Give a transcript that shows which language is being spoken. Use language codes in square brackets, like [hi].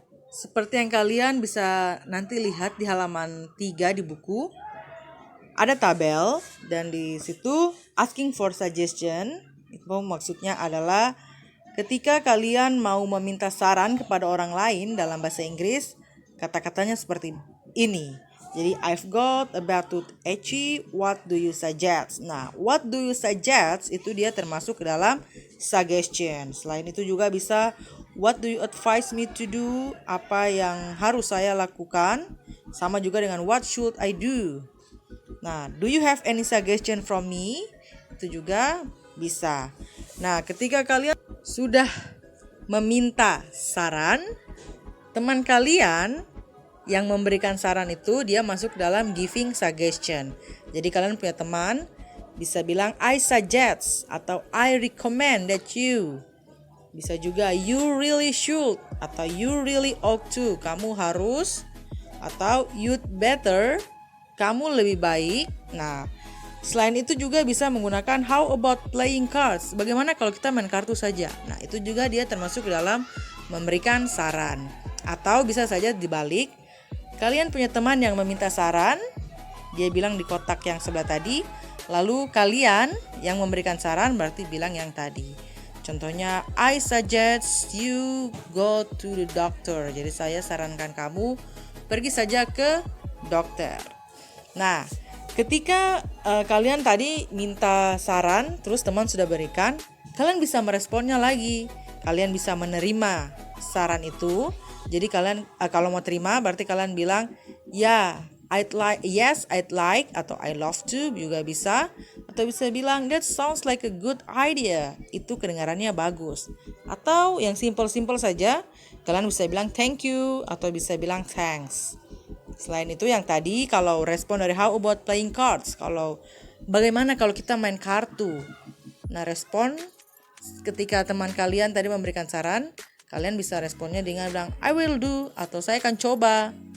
[id] Seperti yang kalian bisa nanti lihat di halaman 3 di buku, ada tabel dan di situ [en] asking for suggestion. [id] Itu maksudnya adalah ketika kalian mau meminta saran kepada orang lain dalam bahasa Inggris, kata-katanya seperti ini. [en] Jadi I've got a bad tooth itchy, what do you suggest? [id] Nah, [en] what do you suggest [id] itu dia termasuk ke dalam suggestion. Selain itu juga bisa [en] what do you advise me to do? [id] Apa yang harus saya lakukan? Sama juga dengan [en] what should I do? Nah, do you have any suggestion from me? [id] Itu juga bisa. Nah, ketika kalian sudah meminta saran, teman kalian yang memberikan saran itu dia masuk dalam [en] giving suggestion. [id] Jadi kalian punya teman bisa bilang [en] I suggest [id] atau [en] I recommend that you. [id] Bisa juga [en] you really should [id] atau [en] you really ought to. [id] Kamu harus atau [en] you'd better. [id] Kamu lebih baik. Nah, selain itu juga bisa menggunakan [en] how about playing cards. [id] Bagaimana kalau kita main kartu saja? Nah, itu juga dia termasuk dalam memberikan saran. Atau bisa saja dibalik. Kalian punya teman yang meminta saran. Dia bilang di kotak yang sebelah tadi. Lalu kalian yang memberikan saran berarti bilang yang tadi. [en] Contohnya, I suggest you go to the doctor. [id] Jadi saya sarankan kamu pergi saja ke dokter. Nah, ketika kalian tadi minta saran, terus teman sudah berikan, kalian bisa meresponnya lagi. kalian bisa menerima saran itu. Jadi kalian kalau mau terima berarti kalian bilang ya, [en] I'd like, yes, I'd like, [id] atau [en] I love to [id] juga bisa. Atau bisa bilang [en] that sounds like a good idea. [id] Itu kedengarannya bagus. Atau yang simple-simple saja, kalian bisa bilang [en] thank you [id] atau bisa bilang thanks. Selain itu yang tadi kalau respon dari [en] how about playing cards, [id] kalau bagaimana kalau kita main kartu. Nah, respon ketika teman kalian tadi memberikan saran, kalian bisa responnya dengan bilang [en] I will do [id] atau saya akan coba.